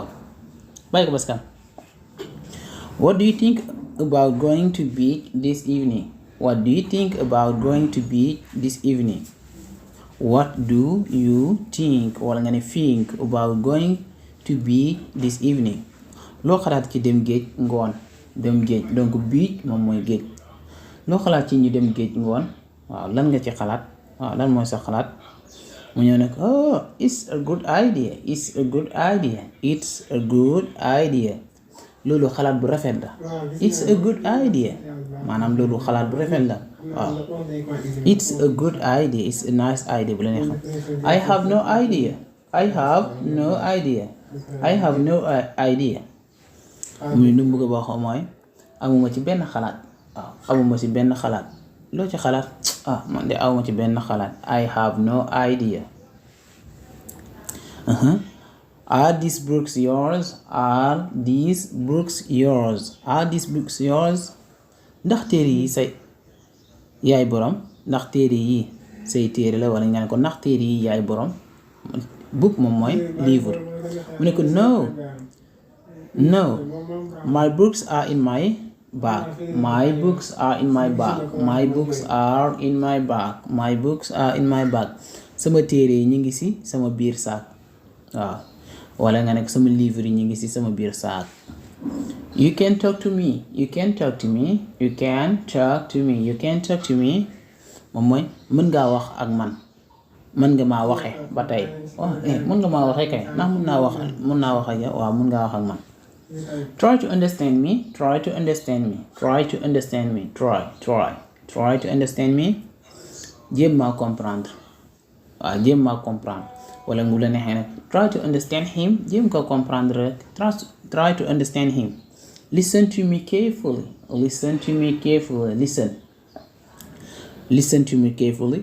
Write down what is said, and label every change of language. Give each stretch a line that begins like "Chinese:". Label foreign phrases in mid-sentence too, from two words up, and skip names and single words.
Wolof: bàyyi ko baskan.
English: What do you think about going to beach this evening? What do you think about going to beach this evening? What do you think
Wolof: wala nga ne
English: think about going to beach this evening?
Wolof: loo xalaat ci dem géej ngoon. dem géej donc beach moom mooy géej. loo xalaat ci ñu dem géej ngoon waaw lan nga ci xalaat waaw lan mooy sa xalaat. mu ñëw nag
English: oh it's a good idea.
Wolof: loolu xalaat bu rafet la.
English: it's a good idea
Wolof: maanaam loolu xalaat bu rafet la waaw.
English: it's a good idea it's a nice idea
Wolof: bu la neex.
English: I have no idea.
Wolof: muy nu mu bëgg a wax mooy amuma ci benn xalaat waaw amuma ci benn xalaat loo ci xalaat man de amuma ci benn xalaat
English: I have no idea. Are these books yours?
Wolof: ndax téere yi say yaay borom ndax téere yi say téere la wala nga ne ko ndax téere yi yaay borom book moom mooy livre. mu ne ko
English: no my books are in my bag. My books are in my bag. My books are in my bag. My books are in my bag.
Wolof: sama téere yi ñu ngi ci sama biir saak. waaw wala nga nekk sama livre yi ñu ngi ci sama biir saak.
English: You can talk to me. You can talk to me. You can talk to me. You can talk to me.
Wolof: moom mooy mën ngaa wax ak man. mën nga maa waxe ba tey mën nga maa waxe kay ndax mën naa wax ak yow waaw mën ngaa wax ak man.
English: Try to understand me. Try to understand me. Try to understand me. Try to understand me.
Wolof: jéem maa comprendre. waaw jéem maa comprendre wala ngu la neexee nag
English: try to understand him.
Wolof: jéem ko comprendre rek
English: try to understand him. Listen to me carefully. Listen to me carefully. Listen to me carefully.